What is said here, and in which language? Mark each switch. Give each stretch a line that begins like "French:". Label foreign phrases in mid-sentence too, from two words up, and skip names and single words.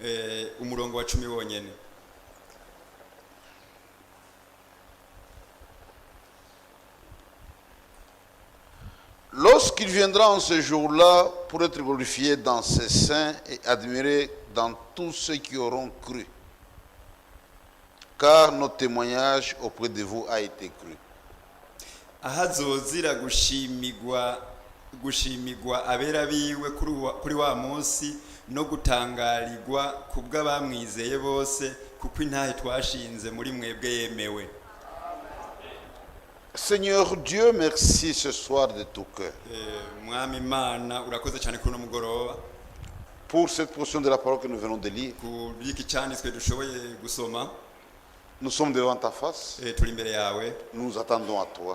French: Lorsqu'il viendra en ce jour-là pour être glorifié dans ses saints et admiré dans tous ceux qui auront cru, car notre témoignage auprès de vous a été cru.
Rundi: Ahazozira gushimigwa abera biwe kuri wa munsi no gutangarirwa kubw'abamwizeye bose kuko intahe twashinze muri mwebwe yemewe.
French: Seigneur Dieu, merci ce soir de tout cœur pour cette portion de la parole que nous venons de lire. Nous sommes devant ta face. Nous attendons à toi.